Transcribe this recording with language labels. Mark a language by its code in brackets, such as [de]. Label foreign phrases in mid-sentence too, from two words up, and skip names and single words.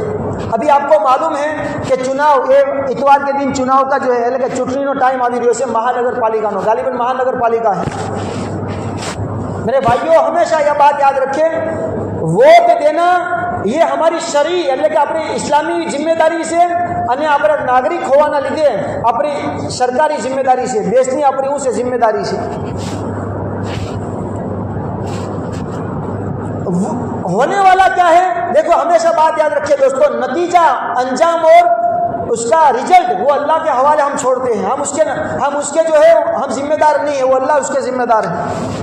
[ur] ابھی آپ کو معلوم ہے کہ چناؤ، یہ اتوار کے دن چناؤ کا جو ہے چٹنی ٹائم آدھی رہی ہے، مہانگر پالیکا نو غالباً مہانگر پالیکا ہے۔ میرے بھائیوں ہمیشہ یہ بات یاد رکھیں، ووٹ دینا یہ ہماری شرعی یعنی کہ اپنی اسلامی ذمہ داری سے [gu] અને આપણે નાગરિક હોવાના લીધે આપણી સરકારી જિમ્મેદારી છે, દેશની આપણી શું છે જિમ્મેદારી છે। [ur] ہونے والا کیا ہے، دیکھو ہمیشہ بات یاد رکھیے دوستو، نتیجہ، انجام اور اس کا رزلٹ وہ اللہ کے حوالے ہم چھوڑتے ہیں۔ ہم اس کے جو ہے ہم ذمہ دار نہیں ہیں، وہ اللہ اس کے ذمہ دار ہیں۔